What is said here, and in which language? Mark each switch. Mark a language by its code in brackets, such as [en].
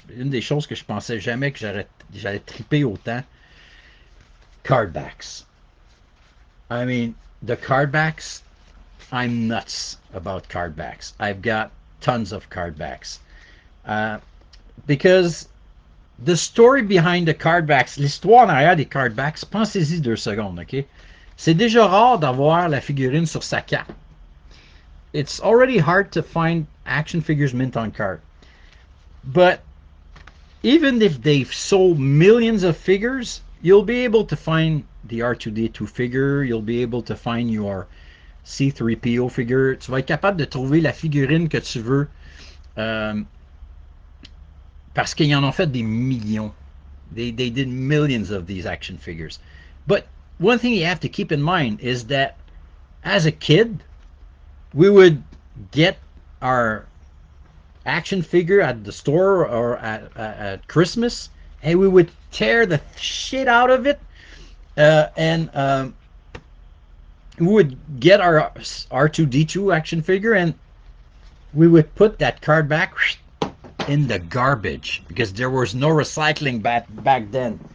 [fr] Une des choses que je pensais jamais que j'allais triper autant. [en] Cardbacks. I mean, the cardbacks, I'm nuts about cardbacks. I've got tons of cardbacks. Because the story behind the cardbacks, [fr] l'histoire en arrière des cardbacks, pensez-y 2 secondes, ok? C'est déjà rare d'avoir la figurine sur sa carte. [en] It's already hard to find action figures mint on card. But even if they've sold millions of figures, you'll be able to find the R2D2 figure, you'll be able to find your C3PO figure. [fr] Tu vas être capable de trouver la figurine que tu veux parce qu'ils en ont fait des millions. [en] They did millions of these action figures. But one thing you have to keep in mind is that as a kid, we would get our action figure at the store or at Christmas, and we would tear the shit out of it, and we would get our R2D2 action figure, and we would put that card back in the garbage because there was no recycling back then.